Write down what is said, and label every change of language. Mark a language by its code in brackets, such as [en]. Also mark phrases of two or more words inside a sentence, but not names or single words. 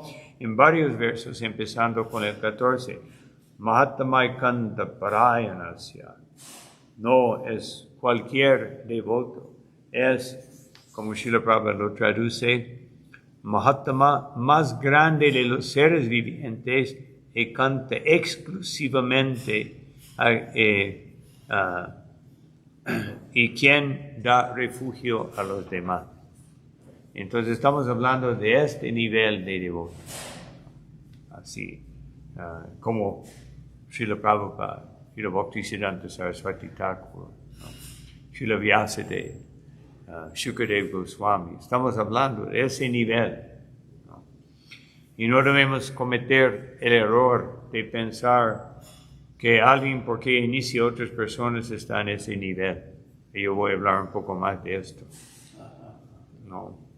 [es] en varios versos, empezando con el 14, [sa] महात्मै कान्त परायणस्य, [es] no es cualquier devoto, es, como Srila Prabhupada lo traduce, Mahatma más grande de los seres vivientes y canta exclusivamente y quien da refugio a los demás. Entonces estamos hablando de este nivel de devoto. Así como Srila Prabhupada, Srila Bhaktisiddhanta Saraswati Thakur, Srila Vyasadeva, Shukadeva Goswami. Estamos hablando de ese nivel, ¿no? Y no debemos cometer el error de pensar que alguien, porque inicia otras personas, está en ese nivel. Y yo voy a hablar un poco más de esto. No.